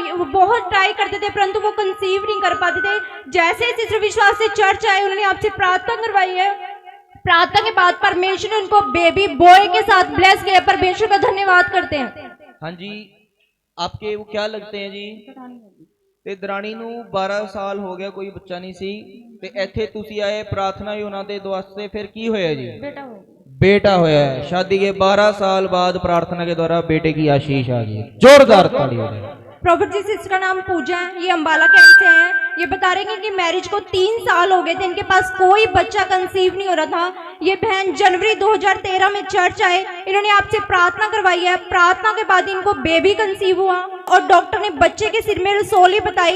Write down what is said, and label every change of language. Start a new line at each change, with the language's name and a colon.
Hindi: वो बहुत ट्राई करते थे परंतु वो कंसीव नहीं कर पाते थे। जैसे सिस्टर विश्वास से चर्च आए, उन्होंने आपसे प्रार्थना करवाई है, प्रार्थना के बाद परमेश्वर ने उनको बेबी बॉय के साथ ब्लेस किया। परमेश्वर का धन्यवाद करते हैं। हाँ जी, आपके वो क्या लगते हैं जी?
Punjabi: ਤੇ ਦਰਾਣੀ ਨੂੰ 12 ਸਾਲ ਹੋ ਗਿਆ ਕੋਈ ਬੱਚਾ ਨਹੀਂ ਸੀ ਤੇ ਇੱਥੇ ਤੁਸੀਂ ਆਏ
Hindi: प्रार्थना ही
Punjabi: ਉਹਨਾਂ ਦੇ ਵਾਸਤੇ, फिर की होया जी? बेटा होया है।
Hindi: शादी के 12 साल बाद प्रार्थना के द्वारा बेटे की आशीष आ गई। जोरदार ताली हो जाए। प्रॉफिट जी, सिस्टर का नाम पूजा है, ये अंबाला कैंप से हैं। ये बता रहे हैं कि मैरिज को 3 साल हो गए थे, इनके पास कोई बच्चा कंसीव नहीं हो रहा था। ये बहन जनवरी 2013 में चर्च आए, इन्होंने आपसे प्रार्थना करवाई है, प्रार्थना के बाद इनको बेबी कंसीव हुआ और डॉक्टर ने बच्चे के सिर में रसोली बताई।